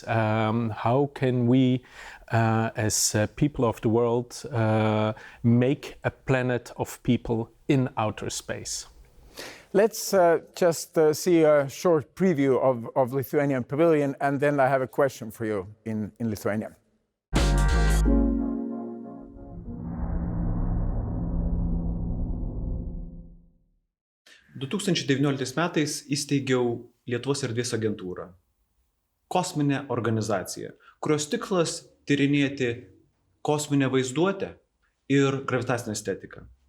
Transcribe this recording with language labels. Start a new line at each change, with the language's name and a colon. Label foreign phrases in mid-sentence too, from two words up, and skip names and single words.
English: How can we, as people of the world, make a planet of people in outer space? Let's just see a short preview of Lithuanian Pavilion, and then I have a question for you in Lithuanian.
Lithuanian: Du 2019 metais įsteigiau Lietuvos erdvės agentūrą, kosminę organizaciją, kurios tikslas tyrinėti kosminę vaizduotę ir gravitacinę estetiką.